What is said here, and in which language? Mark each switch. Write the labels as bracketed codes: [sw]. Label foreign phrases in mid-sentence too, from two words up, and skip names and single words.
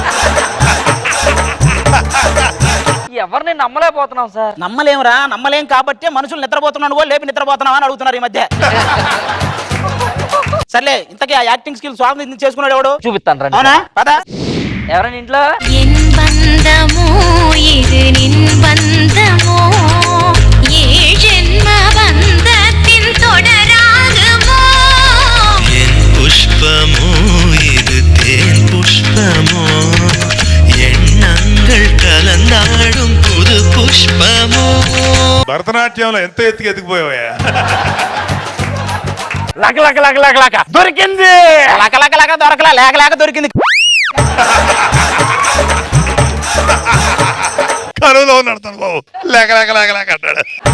[te] ఎవరిని నమ్మలేకపోతున్నాం సార్. నమ్మలేమురా, నమ్మలేం కాబట్టి మనుషులు నిద్రపోతున్నాను కూడా లేపి నిద్రపోతున్నావా అని అడుగుతున్నారు ఈ మధ్య. సర్లే, ఇంతకీ ఆ [en] acting skill [te] స్వామి చేసుకున్నాడు ఎవడు? చూపిస్తాను రండి. అవునా? పదా. ఎవరైనా ఇంట్లో? [ta] என் பந்தமோ இது நின் பந்தமோ ஏ ஜென்ம பந்தத்தின் தொடராகுமோ என் புஷ்பமோ இது தேன் புஷ்பமோ எண்ணங்கள் கலந்தாடும் புது புஷ்பமோ. [te] భరతనాట్యంలో ఎంత ఎత్తుకు ఎత్తుకుపోయావా? లక లక లక లక లక దొరికింది. లక లక లక దొరకలా, లేక లేక దొరికింది. కరువులో ఉన్నాడు బాబు, లేక లేక లేక లేక అంటాడు.